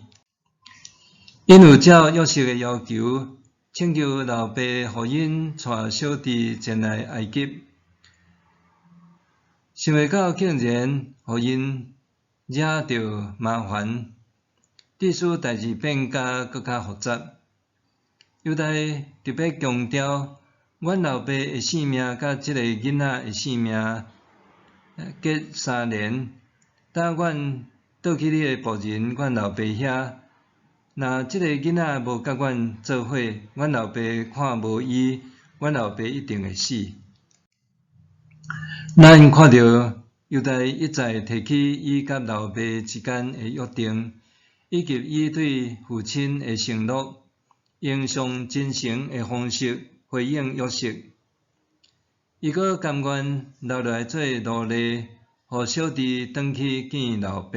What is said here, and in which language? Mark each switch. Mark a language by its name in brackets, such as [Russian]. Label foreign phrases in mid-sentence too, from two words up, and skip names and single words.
[Min Nan Chinese] 因有照约瑟的要求，请求老爸互因带小弟前来埃及，想袂到竟然互因惹着麻烦。致使代志变甲搁较复杂。犹太特别强调，阮老爸的性命甲即个囡仔的性命隔3年，等阮倒去你的仆人阮老爸遐，若即个囡仔无甲阮做伙，阮老爸看无伊，阮老爸一定会死。咱看到犹太一再提起伊甲老爸之间的约定。以及伊对父亲的承诺，用上真诚的方式回应约瑟。伊阁甘愿留来做奴隶，互小弟转去见老爸。